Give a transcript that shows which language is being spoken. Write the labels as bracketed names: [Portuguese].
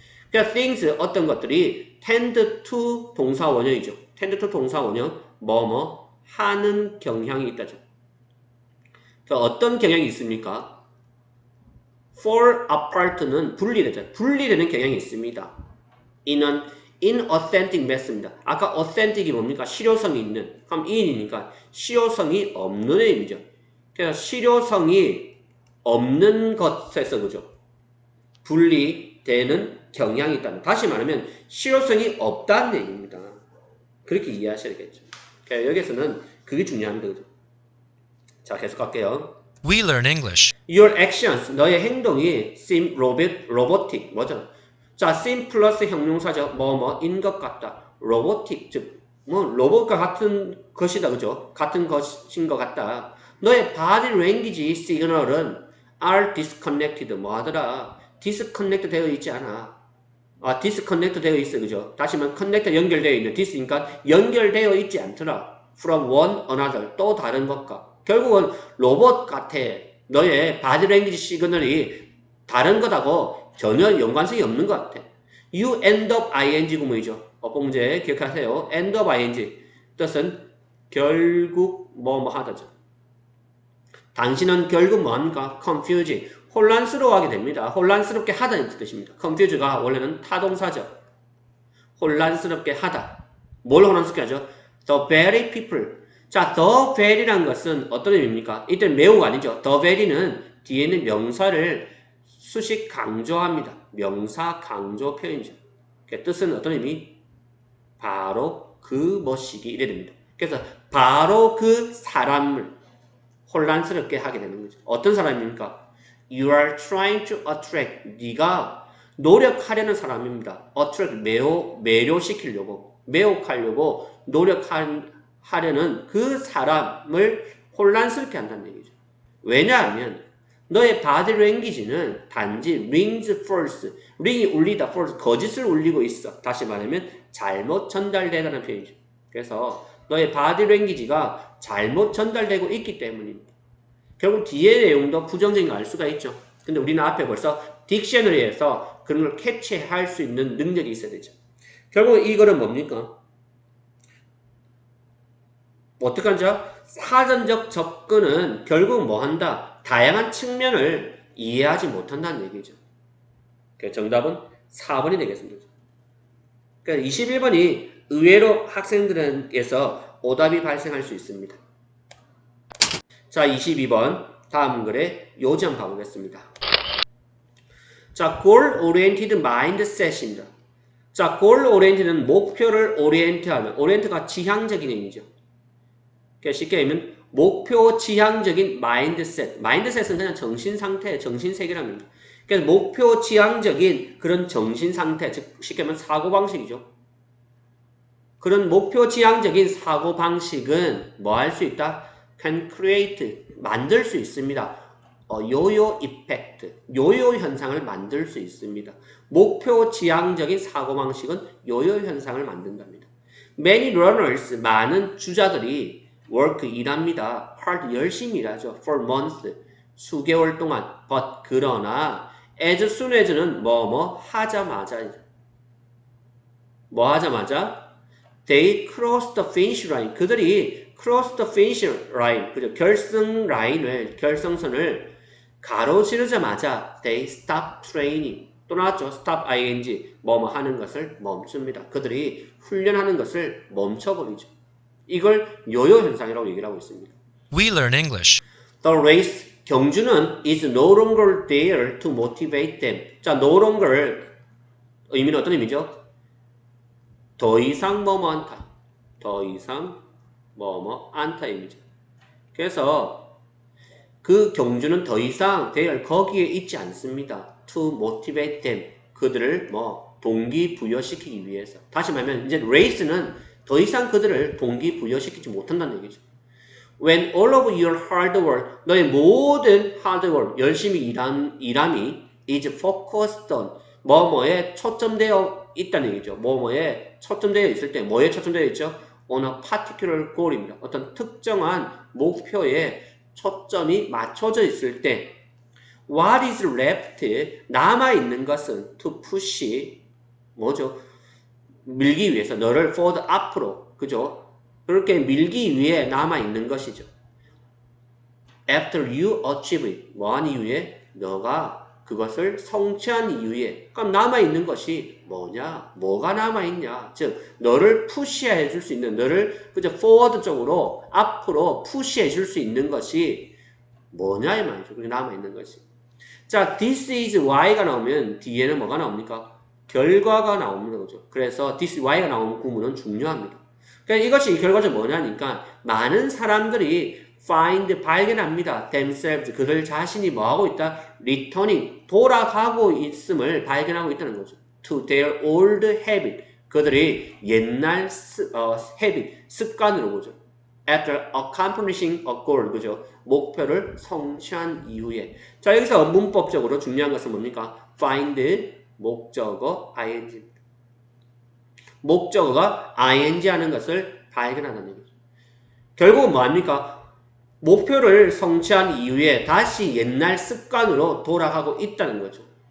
[Korean] 그러니까 things 어떤 것들이 [English] tend to [Korean] 동사 원형이죠. [English] tend to [Korean] 동사 원형 뭐뭐 하는 경향이 있다죠. 그러니까 어떤 경향이 있습니까? [English] fall apart [Korean] 는 분리되죠. 분리되는 경향이 있습니다. in은 [English] inauthentic method [Korean] 입니다. 아까 authentic이 뭡니까? 실효성이 있는. 그럼 in이니까 실효성이 없는 의미죠. 그래서 실효성이 없는 것에서 그죠? 분리되는 경향이 있다는. 다시 말하면 실효성이 없다는 얘기입니다. 그렇게 이해하셔야 되겠죠. 그러니까 여기서는 그게 중요합니다. 그죠? 자, 계속 갈게요. [English] We learn English. Your actions, [Korean] 너의 행동이 [English] seem robotic, 뭐죠? [Korean] 자, seem 플러스 형용사죠. 뭐뭐인 것 같다. robotic, 즉, 로봇과 같은 것이다. 그죠? 같은 것인 것 같다. 너의 body language signal은 [English] are disconnected. [Korean] 뭐 하더라? disconnect 되어 있지 않아. disconnect 되어 있어. 그죠? 다시 말하면 connect 연결되어 있는 dis니까 연결되어 있지 않더라. [English] from one another. [Korean] 또 다른 것과. 결국은 로봇 같아. 너의 바디 랭귀지 시그널이 다른 것하고 전혀 연관성이 없는 것 같아. [English] You end up ing [Korean] 구문이죠. 어법문제 기억하세요. end up ing 뜻은 결국 뭐뭐 하다죠. 당신은 결국 뭐합니까? [English] confusing [Korean] 혼란스러워하게 됩니다. 혼란스럽게 하다는 뜻입니다. confuse가 원래는 타동사죠. 혼란스럽게 하다. 뭘 혼란스럽게 하죠? [English] The very people. [Korean] 자, the very란 것은 어떤 의미입니까? 이때는 매우가 아니죠. the very는 뒤에 있는 명사를 수식 강조합니다. 명사 강조 표현이죠. 그 뜻은 어떤 의미? 바로 그 것이기 이래 됩니다. 그래서 바로 그 사람을 혼란스럽게 하게 되는 거죠. 어떤 사람입니까? [English] You are trying to attract. [Korean] 네가 노력하려는 사람입니다. attract 매료시키려고 매혹하려고 노력하려는 그 사람을 혼란스럽게 한다는 얘기죠. 왜냐하면 너의 body language는 단지 [English] rings false, [Korean] ring이 울리다 false, 거짓을 울리고 있어. 다시 말하면 잘못 전달되다는 표현이죠. 그래서 너의 body language가 잘못 전달되고 있기 때문입니다. 결국 뒤의 내용도 부정적인 걸 알 수가 있죠. 근데 우리는 앞에 벌써 딕셔너리에서 그런 걸 캐치할 수 있는 능력이 있어야 되죠. 결국 이거는 뭡니까? 어떻게 하죠? 사전적 접근은 결국 뭐 한다? 다양한 측면을 이해하지 못한다는 얘기죠. 그래서 정답은 4번이 되겠습니다. 그러니까 21번이 의외로 학생들에게서 오답이 발생할 수 있습니다. 자, 22번 다음 글에 요점 가보겠습니다. [English] 자, goal oriented mindset입니다. [Korean] 자, goal oriented는 목표를 오리엔트하는, 오리엔트가 지향적인 의미죠. 그러니까 쉽게 얘기하면 목표 지향적인 마인드셋. 마인드셋은 그냥 정신상태, 정신세계랍니다. 그래서 목표 지향적인 그런 정신상태, 즉 쉽게 말하면 사고방식이죠. 그런 목표 지향적인 사고방식은 뭐 할 수 있다? [English] can create, [Korean] 만들 수 있습니다. 요요 이펙트, 요요 현상을 만들 수 있습니다. 목표 지향적인 사고방식은 요요 현상을 만든답니다. [English] Many runners, [Korean] 많은 주자들이 work, 일합니다. hard, 열심히 일하죠. [English] for months, [Korean] 수개월 동안. but, 그러나 [English] as soon as [Korean] 는 뭐 하자마자. 뭐 하자마자? [English] They cross the finish line. [Korean] 그들이 [English] cross the finish line, 그죠? [Korean] 결승선을 가로지르자마자 [English] they stop training. [Korean] 또 나왔죠. stop ing, 뭐 하는 것을 멈춥니다. 그들이 훈련하는 것을 멈춰버리죠. 이걸 요요 현상이라고 얘기를 하고 있습니다. [English] We learn English. The race, [Korean] 경주는 [English] is no longer there to motivate them. [Korean] 자, no longer 의미는 어떤 의미죠? 더 이상 뭐뭐 않다. 더 이상 뭐뭐 않다 의미죠. 그래서 그 경주는 더 이상 there 거기에 있지 않습니다. [English] to motivate them. [Korean] 그들을 동기부여시키기 위해서. 다시 말하면 이제 race는 더 이상 그들을 동기부여시키지 못한다는 얘기죠. [English] When all of your hard work, [Korean] 너의 모든 [English] hard work, [Korean] 열심히 일함이 [English] is focused on, [Korean] 뭐뭐에 초점되어 있다는 얘기죠. 뭐뭐에 초점되어 있을 때, 뭐에 초점되어 있죠? [English] On a particular goal [Korean] 입니다. 어떤 특정한 목표에 초점이 맞춰져 있을 때, [English] what is left, [Korean] 남아있는 것은 [English] to push, [Korean] 뭐죠? 밀기 위해서, 너를 forward 앞으로, 그죠? 그렇게 밀기 위해 남아있는 것이죠. [English] After you achieve it, [Korean] 뭐한 이후에? 너가 그것을 성취한 이후에. 그럼 남아있는 것이 뭐냐? 뭐가 남아있냐? 즉, 너를 푸시해 줄 수 있는, 너를 그저 forward 쪽으로, 앞으로 푸시해 줄 수 있는 것이 뭐냐? 이 말이죠. 그게 남아있는 것이. 자, [English] this is why [Korean] 가 나오면 뒤에는 뭐가 나옵니까? 결과가 나옵니다. 그죠? 그래서 [English] this is why [Korean] 가 나오는 구문은 중요합니다. 그러니까 이것이 결과적으로 뭐냐니까 많은 사람들이 find 발견합니다. [English] themselves [Korean] 그들 자신이 뭐하고 있다? [English] returning [Korean] 돌아가고 있음을 발견하고 있다는 거죠. [English] to their old habit [Korean] 그들이 옛날 habit 습관으로 보죠. [English] after accomplishing a goal [Korean] 그죠? 목표를 성취한 이후에 자 여기서 문법적으로 중요한 것은 뭡니까? find 목적어 ing 목적어가 ing 하는 것을 발견하는 얘기죠. 결국은 뭐합니까? 목표를 성취한 이후에 다시 옛날 습관으로 돌아가고 있다는 거죠.